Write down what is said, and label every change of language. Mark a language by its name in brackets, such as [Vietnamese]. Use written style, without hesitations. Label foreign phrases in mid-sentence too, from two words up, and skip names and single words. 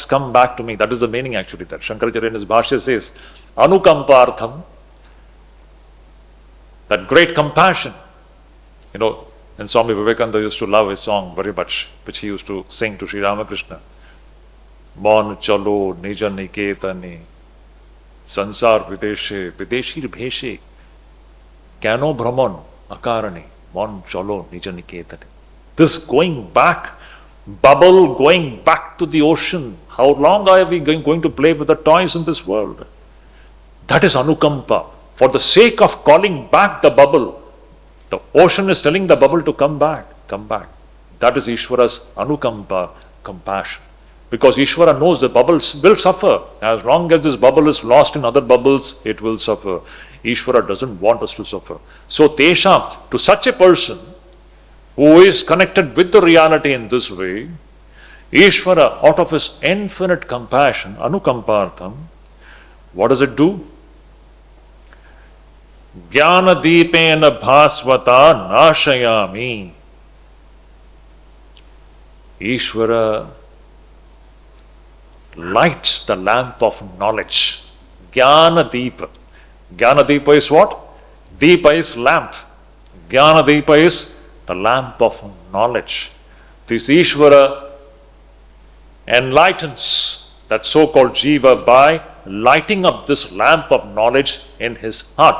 [English] Come back to me. That is the meaning actually that Shankaracharya in his bhashya says. Anukampartham, that great compassion. You know, and Swami Vivekananda used to love his song very much, which he used to sing to Sri Ramakrishna. [Bangla] মন চলো নিজ নিকেতনে, সংসার বিদেশে, বিদেশীর বেশে, কেন ভ্রম অকারণে, মন চলো নিজ নিকেতনে. [English] This going back, bubble going back to the ocean. How long are we going to play with the toys in this world? That is anukampa. For the sake of calling back the bubble, the ocean is telling the bubble to come back, come back. That is Ishvara's anukampa, compassion. Because Ishvara knows the bubbles will suffer. As long as this bubble is lost in other bubbles, it will suffer. Ishvara doesn't want us to suffer. So Tesham, to such a person who is connected with the reality in this way, Ishvara, out of his infinite compassion, anukampartham, what does it do? [Sanskrit] ज्ञान दीपेन भास्वता नाशयामि. [English] Ishvara lights the lamp of knowledge. [Sanskrit] ज्ञान दीप. ज्ञान दीप [English] is what? Deepa is lamp. [Sanskrit] ज्ञान दीप [English] is the lamp of knowledge. This Ishvara enlightens that so-called Jiva by lighting up this lamp of knowledge in his heart.